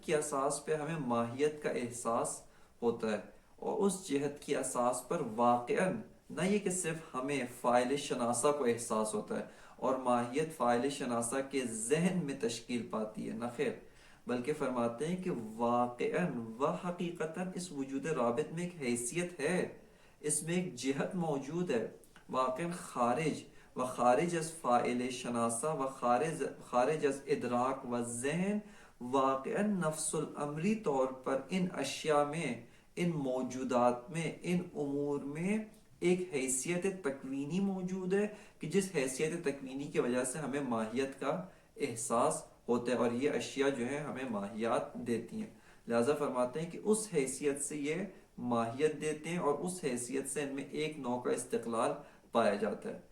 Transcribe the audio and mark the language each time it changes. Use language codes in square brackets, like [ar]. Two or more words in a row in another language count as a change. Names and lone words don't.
[ur] کی اساس پہ ہمیں ماہیت کا احساس ہوتا ہے، اور اس جہت کی اساس پر واقعاً نہ یہ کہ صرف ہمیں فاعل شناسہ کو احساس ہوتا ہے اور ماہیت فاعل شناسہ کے ذہن میں تشکیل پاتی ہے، نہ خیر، بلکہ فرماتے ہیں کہ واقعاً و حقیقتاً اس وجود رابط میں ایک حیثیت ہے، اس میں ایک جہت موجود ہے، واقعاً خارج از فاعل شناسہ و خارج از ادراک و ذہن، واقعاً نفس الامری طور پر ان اشیاء میں، ان موجودات میں، ان امور میں ایک حیثیت تکوینی موجود ہے کہ جس حیثیت تکوینی کی وجہ سے ہمیں ماہیت کا احساس ہوتا ہے، اور یہ اشیاء جو ہیں ہمیں ماہیات دیتی ہیں۔ لہذا فرماتے ہیں کہ اس حیثیت سے یہ ماہیت دیتے ہیں، اور اس حیثیت سے ان میں ایک نوع کا استقلال پایا جاتا ہے۔